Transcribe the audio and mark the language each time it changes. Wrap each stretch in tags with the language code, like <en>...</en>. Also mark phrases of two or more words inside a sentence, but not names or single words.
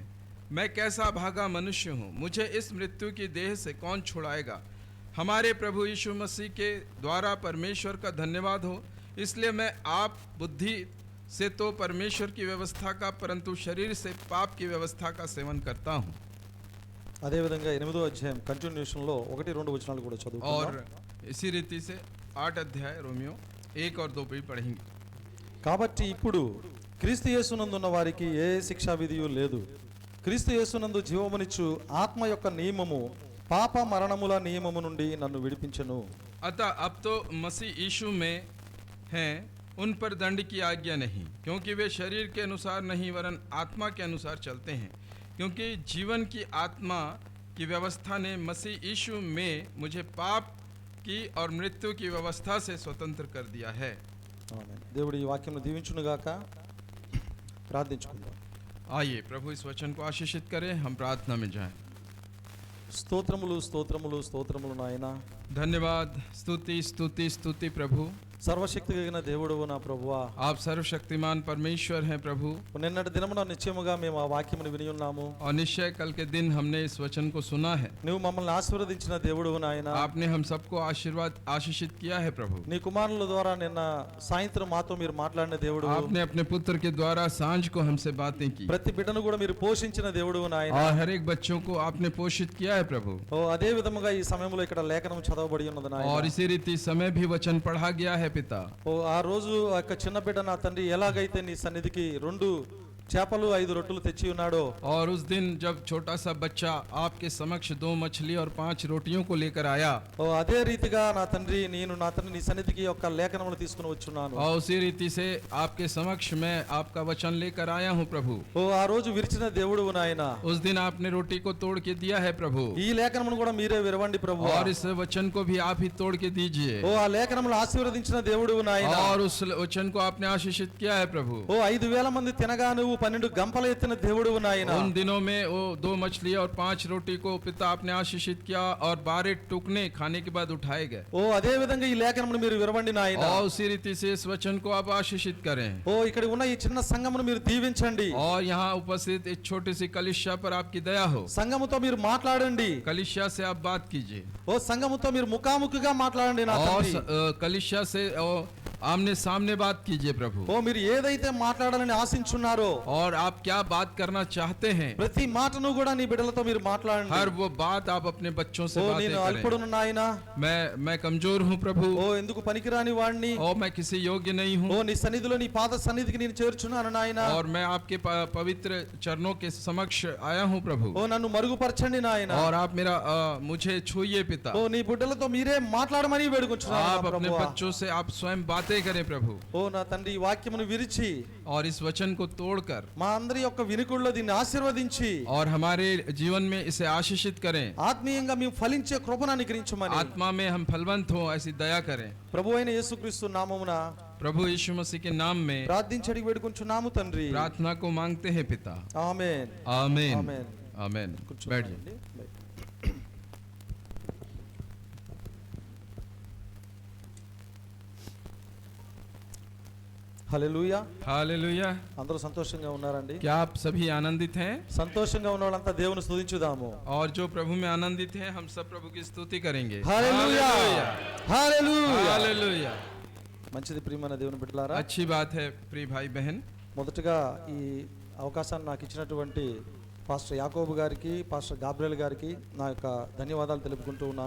<hi>मैं कैसा भागा मनुष्य हूँ! मुझे इस मृत्यु की देह से कौन छुड़ाएगा? हमारे प्रभु यीशु मसीह के द्वारा परमेश्वर का धन्यवाद हो। इसलिए मैं आप बुद्धि से तो परमेश्वर की व्यवस्था का, परंतु शरीर से पाप की व्यवस्था का सेवन करता हूँ।</hi> <te>అదేవిధంగా 8వ అధ్యాయం కంటిన్యూషన్లో 1-2 వచనాలు కూడా చదువుకుందాం.</te> <hi>और इसी रीति से 8 अध्याय रोमियो 1 और 2 भी पढ़ेंगे।</hi> <te>కాబట్టి ఇప్పుడు క్రీస్తు యేసునందున్న వారికి ఏ శిక్షా విధియు లేదు. క్రీస్తు యేసునందు జీవమునిచ్చు ఆత్మ యొక్క నియమము పాప మరణముల నియమము నుండి నన్ను విడిపించెను.</te> <hi>अतः अब तो मसीह यीशु में हैं, उन पर दंड की आज्ञा नहीं, क्योंकि वे शरीर के अनुसार नहीं वरन आत्मा के अनुसार चलते हैं, क्योंकि जीवन की आत्मा की व्यवस्था ने मसीह यीशु में मुझे पाप की और मृत्यु की व्यवस्था से स्वतंत्र कर दिया है।</hi> <te>ఆమేన్. దేవుడు ఈ వాక్యమును దీవించునుగాక. ప్రార్థించుకుందాం.</te> <hi>आइए प्रभु इस वचन को आशीषित करें, हम प्रार्थना में जाएं।</hi> <te>స్తోత్రములు స్తోత్రములు స్తోత్రములు నాయనా.</te> <hi>धन्यवाद, स्तुति स्तुति स्तुति प्रभु।</hi> <te>సర్వశక్తి కలిగిన దేవుడవు నా ప్రభువా,</te> <hi>आप सर्वशक्तिमान परमेश्वर हैं प्रभु,</hi> <te>నిన్నటి దినమున నిశ్చయముగా మేము ఆ వాక్యమును విని ఉన్నాము.</te> <hi>और निश्चय कल के दिन हमने इस वचन को सुना है।</hi> <te>నువ్వు మమ్మల్ని ఆశీర్వదించిన దేవుడవు నాయనా.</te> <hi>आपने हम सबको आशीषित किया है प्रभु।</hi> <te>నీ కుమారుల ద్వారా నిన్న సాయంత్రం మాతో మీరు మాట్లాడిన దేవుడు.</te> <hi>आपने अपने पुत्र के द्वारा सांझ को हमसे बातें की,</hi> <te>ప్రతి బిడ్డను కూడా మీరు పోషించిన దేవుడు నాయనా.</te> <hi>और हर एक बच्चों को आपने पोषित किया है प्रभु।</hi> <te>ఓ అదే విధముగా ఈ సమయంలో ఇక్కడ లేఖనం చదవబడి ఉన్నది నాయనా.</te> <hi>और इसी रीति समय भी वचन पढ़ा गया है पिता।</hi> <te>ఓ ఆ రోజు ఆ యొక్క చిన్న బిడ్డ నా తండ్రి ఎలాగైతే నీ సన్నిధికి 2 చేపలు 5 రొట్టెలు తెచ్చి ఉన్నాడో,</te> <hi>और उस दिन जब छोटा सा बच्चा आपके समक्ष 2 मछली और 5 रोटियों को लेकर आया,</hi> <te>ఓ అదే రీతిగా నా తండ్రి నేను నా తండ్రి నీ సన్నిధికి యొక్క లేఖనములు తీసుకుని వచ్చున్నాను.</te> <hi>और उसी रीति से आपके समक्ष मैं आपका वचन लेकर आया हूँ प्रभु।</hi> <te>ఓ ఆ రోజు విరిచిన దేవుడు నాయనా.</te> <hi>उस दिन आपने रोटी को तोड़ के दिया है प्रभु,</hi> <te>ఈ లేఖనమును కూడా మీరే విరవండి ప్రభు.</te> <hi>और इस वचन को भी आप ही तोड़ के दीजिए।</hi> <te>ఓ ఆ లేఖనములు ఆశీర్వదించిన దేవుడు నాయనా.</te> <hi>और उस वचन को आपने आशीषित किया है प्रभु।</hi> <te>ఓ 5000 మంది తినగా నువ్వు 12 గంపలు ఎత్తిన దేవుడు నాయనా.</te> <hi>उन दिनों में वो 2 मछली और 5 रोटी को पिता आपने आशीषित किया, और 12 टुकने खाने के बाद उठाए गए।</hi> <te>ఓ అదే విధంగా ఈ లేఖనమును మీరు విరవండి నాయనా.</te> <hi>और उसी रीति से इस वचन को आप आशीषित करें,</hi> <te>ఓ ఇక్కడ ఉన్న ఈ చిన్న సంఘమును మీరు దీవించండి.</te> <hi>और यहाँ उपस्थित एक छोटी सी कलिसिया पर आपकी दया हो।</hi> <te>సంఘముతో మీరు మాట్లాడండి.</te> <hi>कलिसिया से आप बात कीजिए,</hi> <te>ఓ సంఘముతో మీరు ముఖాముఖిగా మాట్లాడండి నా</te> <hi>और</hi> <te>తండ్రి.</te> <hi>कलिसिया से आमने सामने बात कीजिए प्रभु।</hi> <te>ఓ మీరు ఏదైతే మాట్లాడాలని ఆశించున్నారో,</te> <hi>और आप क्या बात करना चाहते हैं,</hi> <te>ప్రతి మాటను కూడా నీ బిడ్డలతో మీరు మాట్లాడండి.</te> <hi>हर वो बात आप अपने बच्चों से ఓ बातें</hi> <te>నేను</te> <hi>करें।</hi> <te>అల్పుడును నాయనా.</te> <hi>मैं कमजोर हूँ प्रभु,</hi> <te>ఓ ఎందుకు పనికిరాని వాడిని.</te> <hi>और मैं किसी योग्य नहीं ఓ हूँ,</hi> <te>నీ సన్నిధిలో నీ పాద సన్నిధికి నేను చేర్చున్నాను నాయనా.</te> <hi>और मैं आपके पवित्र चरणों के समक्ष आया हूँ प्रभु।</hi> <te>ఓ నన్ను మరుగుపరచండి నాయనా.</te> <hi>और आप मुझे छूइए पिता।</hi> <te>ఓ నీ బిడ్డలతో మీరే మాట్లాడమని వేడుకొంచున్నాను</te> <hi>आप</hi> <te>నా</te> <hi>अपने</hi> <te>ప్రభువా.</te> <hi>बच्चों से आप स्वयं बातें करें प्रभु,</hi> <te>ఓ నా తండ్రి ఈ వాక్యమును విరిచి</te> <hi>और इस वचन को तोड़कर</hi> <te>మా అందరి యొక్క వినుకుల్లో దీన్ని ఆశీర్వదించి</te> <hi>और हमारे जीवन में इसे आशीषित करें।</hi> <te>ఆత్మీయంగా మేము ఫలించే కృపను అనుగ్రహించమని</te> <hi>आत्मा में हम फलवंत हो, ऐसी दया करें</hi> <te>ప్రభు అయిన యేసుక్రీస్తు నామమున</te> <hi>प्रभु यीशु मसीह के नाम में</hi> <te>ప్రార్థించి అడిగి వేడుకొంచున్నాము తండ్రి.</te> <hi>प्रार्थना को मांगते हैं पिता।</hi> <te>ఆమేన్.</te> <hi>आमीन</hi> <te>ఆమేన్.</te> <hi>आमीन।</hi> <te>కూర్చోండి.</te> <hi>बैठिए।</hi> <te>హల్లెలూయా.</te> <hi>हालेलुया।</hi> <te>అందరూ సంతోషంగా ఉన్నారండి?</te> <hi>क्या आप सभी आनंदित हैं?</hi> <te>సంతోషంగా ఉన్న వాళ్ళంతా దేవుని స్తుతించుదాము.</te> <hi>और जो प्रभु में आनंदित हैं, हम सब प्रभु की स्तुति करेंगे।</hi> <te>హల్లెలూయా. హల్లెలూయా.</te> <hi>हालेलुया।</hi> <te>మంచిది ప్రియమైన దేవుని బిడ్డలారా.</te> <hi>अच्छी बात है प्रिय भाई बहन।</hi> <te>మొదటగా ఈ అవకాశాన్ని నాకు ఇచ్చినటువంటి పాస్టర్ యాకోబు గారికి, పాస్టర్ గాబ్రియల్ గారికి నా యొక్క ధన్యవాదాలు తెలుపుకుంటూ ఉన్నాను.</te>